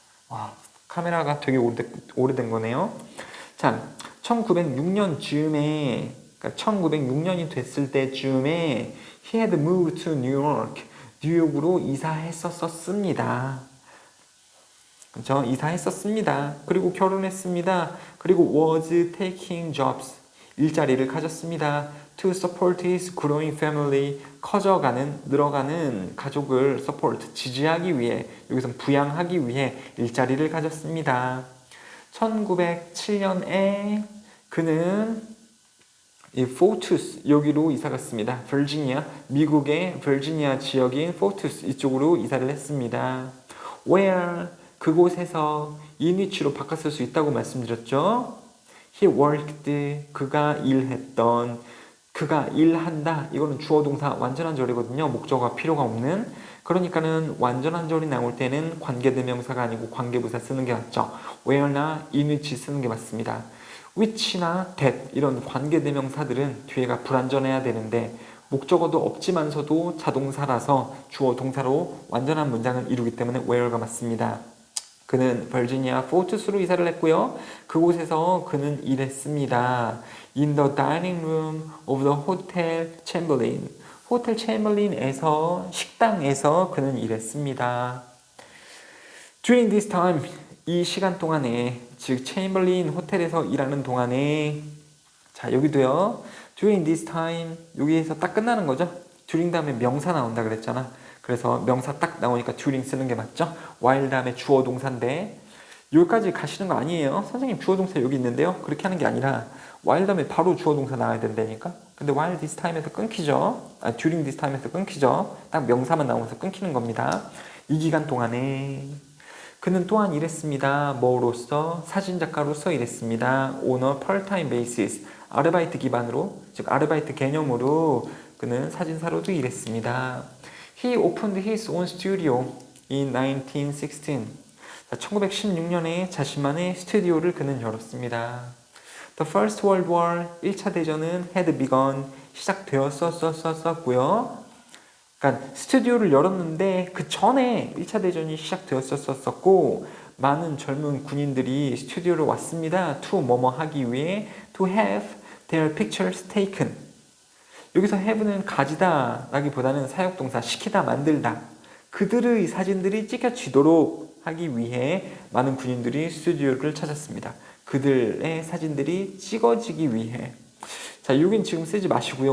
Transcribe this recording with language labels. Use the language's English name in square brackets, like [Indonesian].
[Korean] 와, 카메라가 되게 오래된 거네요. 자, 1906년 즈음에, 그러니까 1906년이 됐을 때쯤에 [English] he had moved to New York. [Korean] 뉴욕으로 이사했었습니다. 그렇죠? 이사했었습니다. 그리고 결혼했습니다. 그리고 [English] was taking jobs. [Korean] 일자리를 가졌습니다. [English] To support his growing family. [Korean] 커져가는, 늘어가는 가족을 support, 지지하기 위해, 여기선 부양하기 위해 일자리를 가졌습니다. 1907년에 그는 이 포투스, 여기로 이사 갔습니다. 버지니아, 미국의 버지니아 지역인 포투스, 이쪽으로 이사를 했습니다. Where, 그곳에서 in which로 바꿨을 수 있다고 말씀드렸죠. [English] He worked, [Korean] 그가 일했던, 그가 일한다. 이거는 주어 동사 완전한 절이거든요. 목적어가 필요가 없는. 그러니까는 완전한 절이 나올 때는 관계대명사가 아니고 관계부사 쓰는 게 맞죠. where나 in which 쓰는 게 맞습니다. which나 that 이런 관계대명사들은 뒤에가 불완전해야 되는데 목적어도 없지만서도 자동사라서 주어 동사로 완전한 문장을 이루기 때문에 where가 맞습니다. 그는 버지니아 포트스로 이사를 했고요. 그곳에서 그는 일했습니다. [English] In the dining room of the Hotel Chamberlain. [Korean] 호텔 챔버린에서 식당에서 그는 일했습니다. [English] During this time, [Korean] 이 시간 동안에, 즉 챔버린 호텔에서 일하는 동안에, 자 여기도요. [English] During this time, [Korean] 여기에서 딱 끝나는 거죠. during 다음에 명사 나온다 그랬잖아. 그래서 명사 딱 나오니까 during 쓰는 게 맞죠. while 다음에 주어 동사인데 여기까지 가시는 거 아니에요. 선생님 주어 동사 여기 있는데요. 그렇게 하는 게 아니라 while 다음에 바로 주어 동사 나와야 된다니까. 근데 while this time에서 끊기죠. during this time에서 끊기죠. 딱 명사만 나오면서 끊기는 겁니다. 이 기간 동안에 그는 또한 일했습니다. 뭐로서? 사진작가로서 일했습니다. [English] On a part-time basis. [Korean] 아르바이트 기반으로, 즉 아르바이트 개념으로 그는 사진사로도 일했습니다. [English] He opened his own studio in 1916. [Korean] 1916년에 자신만의 스튜디오를 그는 열었습니다. [English] The First World War, [Korean] 1차 대전은 [English] had begun, [Korean] 시작되었었고요. 그러니까 스튜디오를 열었는데 그 전에 1차 대전이 시작되었었고 많은 젊은 군인들이 스튜디오로 왔습니다. [English] to [Korean] 뭐뭐 하기 위해 [English] to have their pictures taken. [Korean] 여기서 have는 가지다 라기보다는 사역동사 시키다 만들다. 그들의 사진들이 찍혀지도록 하기 위해 많은 군인들이 스튜디오를 찾았습니다. 그들의 사진들이 찍어지기 위해. 자, 여긴 지금 쓰지 마시고요.